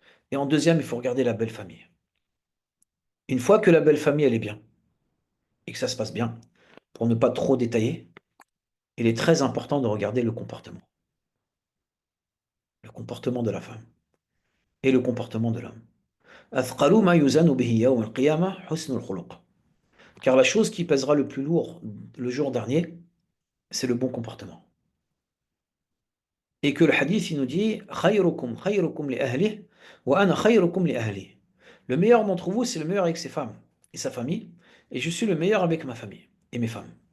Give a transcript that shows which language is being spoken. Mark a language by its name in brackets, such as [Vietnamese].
[French] Et en deuxième, il faut regarder la belle famille. Une fois que la belle famille, elle est bien, et que ça se passe bien, pour ne pas trop détailler, il est très important de regarder le comportement. Le comportement de la femme et le comportement de l'homme. [Arabic] أثقل ما يزن به يوم القيامة حسن الخلق. [French] Car la chose qui pèsera le plus lourd le jour dernier, c'est le bon comportement. Et que le hadith, il nous dit [Arabic] خيركم خيركم لأهله وأنا خيركم لأهلي. [French] Le meilleur d'entre vous, c'est le meilleur avec ses femmes et sa famille, et je suis le meilleur avec ma famille et mes femmes.